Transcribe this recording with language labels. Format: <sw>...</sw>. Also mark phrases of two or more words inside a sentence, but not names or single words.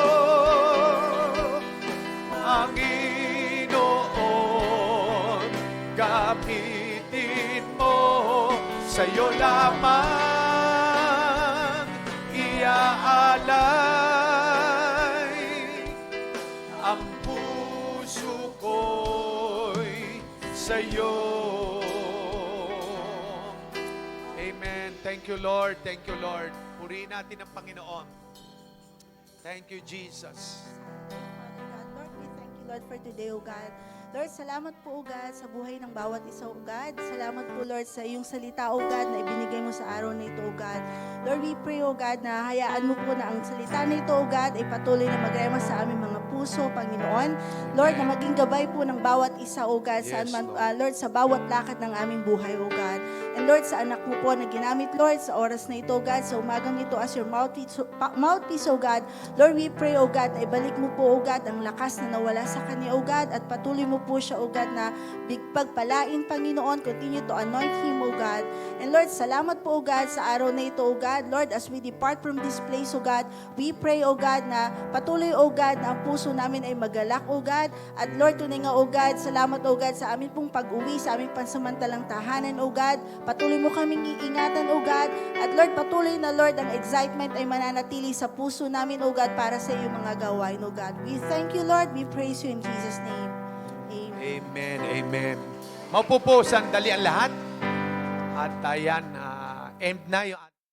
<tl>Panginoon, gamitin mo, sa'yo lamang iaalay ang puso ko'y sa'yo.</tl> <en>Amen. Thank you, Lord. Thank you, Lord.</en> <tl>Purihin natin ang Panginoon.</tl> <en>Thank you, Jesus. Father God, Lord, we thank you, Lord, for today, O God.</en> <tl>Lord, salamat po,</tl> <en>O God,</en> <tl>sa buhay ng bawat isa,</tl> <en>O God.</en> <tl>Salamat po, Lord, sa iyong salita,</tl> <en>O God,</en> <tl>na ibinigay mo sa araw na ito,</tl> <en>O God. Lord, we pray, O God,</en> <tl>na hayaan mo po na ang salita na ito,</tl> <en>O God,</en> <tl>ay patuloy na magrema sa aming mga puso, Panginoon. Lord, na maging gabay po ng bawat isa,</tl> <en>O God,</en> <tl>Yes, Lord, sa bawat lakad ng aming buhay,</tl> <en>O God. And Lord,</en> <tl>sa anak mo po na ginamit, Lord, sa oras na ito,</tl> <en>O God,</en> <tl>sa umagang ito</tl> <en>as your mouthpiece, O God. Lord, we pray, O God,</en> <tl>na ibalik mo po,</tl> <en>O God,</en> <tl>ang lakas na nawala sa kanya,</tl> <en>O God,</en> <tl>at patuloy mo po siya,</tl> <en>O God,</en> <tl>na pagpalain, Panginoon.</tl> <en>Continue to anoint him, O God. And Lord,</en> <tl>salamat po,</tl> <en>O God,</en> <tl>sa araw na ito,</tl> <en>O God. Lord, as we depart from this place, O God, we pray, O God,</en> <tl>na patuloy,</tl> <en>O God,</en> <tl>na ang puso namin ay magalak,</tl> <en>O God.</en> <tl>At Lord, tunay nga,</tl> <en>O God,</en> <tl>salamat,</tl> <en>O God,</en> <tl>sa amin pong pag-uwi, sa aming pansamantalang tahanan,</tl> <en>O God.</en> <tl>Patuloy mo kaming iingatan,</tl> <en>O God.</en> <tl>At Lord, patuloy na, Lord, ang excitement ay mananatili sa puso namin,</tl> <en>O God,</en> <tl>para sa iyong mga gawain, O God.</tl> <en>We thank you, Lord. We praise you in Jesus' name. Amen. Amen, amen.</en> <tl>Maupo po sandali ang lahat. At ayan, end na yung</tl>